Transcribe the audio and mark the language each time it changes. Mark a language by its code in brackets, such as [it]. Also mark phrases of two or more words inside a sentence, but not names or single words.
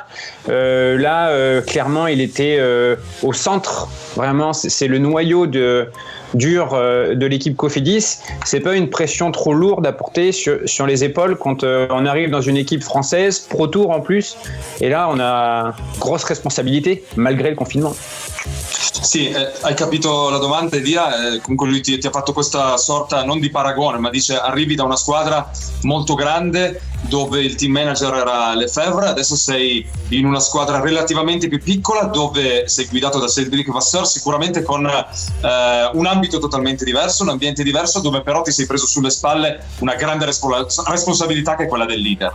[fr] Là, clairement, il était au centre. Vraiment, c'est le noyau dur de l'équipe Cofidis. C'est pas une pression trop lourde à porter sur les épaules quand on arrive dans une équipe française, Pro Tour en plus. Et là, on a grosse responsabilité malgré le confinement. [it] Sì, hai capito la domanda, Elia. Comunque lui ti ha fatto questa sorta non di paragone, ma dice arrivi da una squadra molto grande dove il team manager era Lefebvre, adesso sei in una squadra relativamente più piccola dove sei guidato da Cédric Vasseur, sicuramente con un ambito totalmente diverso, un ambiente diverso, dove però ti sei preso sulle spalle una grande responsabilità che è quella del leader.